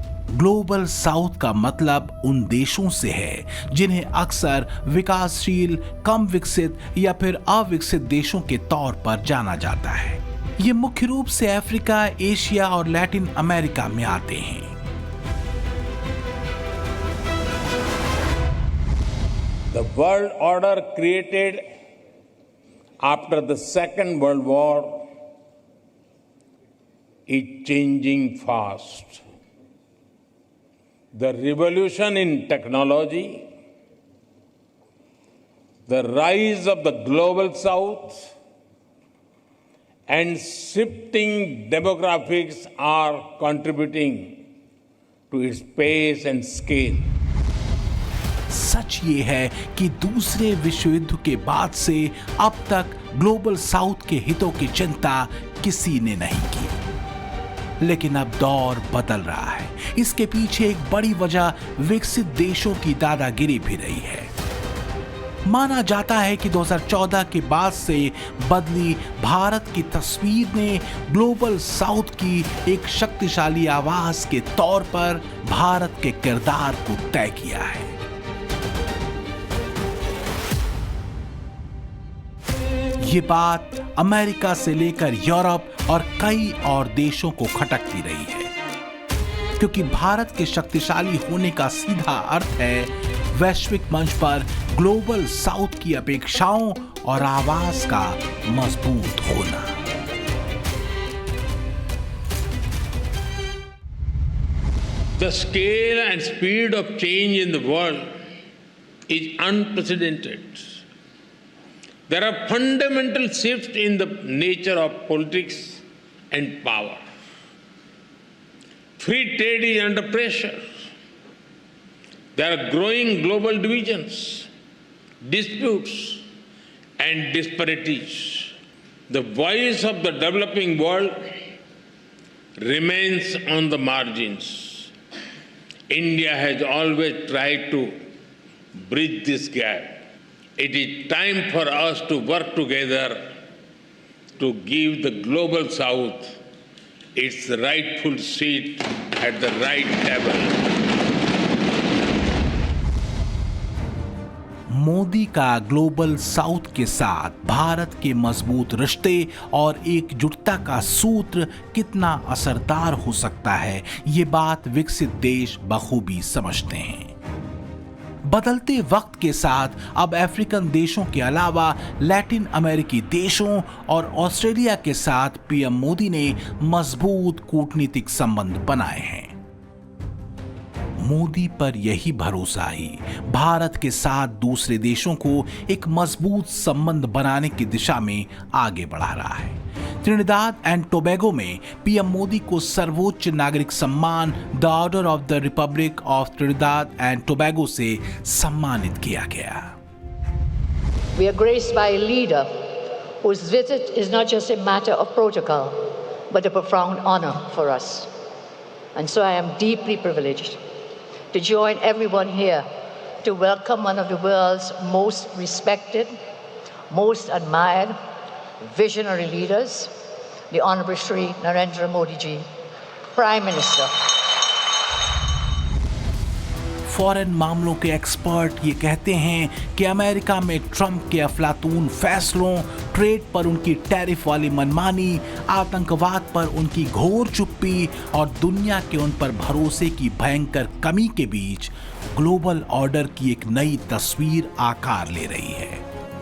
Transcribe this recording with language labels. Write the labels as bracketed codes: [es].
[hi] Global south का मतलब उन देशों से है जिन्हें अक्सर विकासशील, कम विकसित या फिर अविकसित देशों के तौर पर जाना जाता है। ये मुख्य रूप से अफ्रीका, एशिया और लैटिन अमेरिका में आते हैं। [en] The world order created after the Second World War is changing fast. The revolution in technology, the rise of the global south, and shifting demographics are contributing to its pace and scale. [hi] सच ये है कि दूसरे विश्व युद्ध के बाद से अब तक ग्लोबल साउथ के हितों की चिंता किसी ने नहीं की। लेकिन अब दौर बदल रहा है। इसके पीछे एक बड़ी वजह विकसित देशों की दादागिरी भी रही है। माना जाता है कि 2014 के बाद से बदली भारत की तस्वीर ने ग्लोबल साउथ की एक शक्तिशाली आवाज के तौर पर भारत के किरदार को तय किया है। ये बात अमेरिका से लेकर यूरोप और कई और देशों को खटकती रही है, क्योंकि भारत के शक्तिशाली होने का सीधा अर्थ है वैश्विक मंच पर ग्लोबल साउथ की अपेक्षाओं और आवाज का मजबूत होना। [en] The scale and speed of change in the world is unprecedented. There are fundamental shifts in the nature of politics and power. Free trade is under pressure. There are growing global divisions, disputes, and disparities. The voice of the developing world remains on the margins. India has always tried to bridge this gap. It is time for us to work together to give the global south its rightful seat at the right table. [hi] Modi का global south के साथ भारत के मजबूत रिश्ते और एकजुटता का सूत्र कितना असरदार हो सकता है, ये बात विकसित देश बखूबी समझते हैं। बदलते वक्त के साथ अब अफ्रीकन देशों के अलावा लैटिन अमेरिकी देशों और ऑस्ट्रेलिया के साथ पीएम मोदी ने मजबूत कूटनीतिक संबंध बनाए हैं। मोदी पर यही भरोसा ही भारत के साथ दूसरे देशों को एक मजबूत संबंध बनाने की दिशा में आगे बढ़ा रहा है। त्रिनिदाद एंड टोबैगो में पीएम मोदी को सर्वोच्च नागरिक सम्मान the order of the Republic of Trinidad and Tobago से सम्मानित किया गया। [en] We are graced by a leader whose visit is not just a matter of protocol, but a profound honor for us. And so I am deeply privileged to join everyone here to welcome one of the world's most respected, most admired, visionary leaders, the Honorable Shri Narendra Modi ji, Prime Minister. [hi] Foreign मामलों के expert ये कहते हैं कि America में Trump के अफलातून फैसलों, ट्रेड पर उनकी टैरिफ वाली मनमानी, आतंकवाद पर उनकी घोर चुप्पी और दुनिया के उन पर भरोसे की भयंकर कमी के बीच ग्लोबल ऑर्डर की एक नई तस्वीर आकार ले रही है।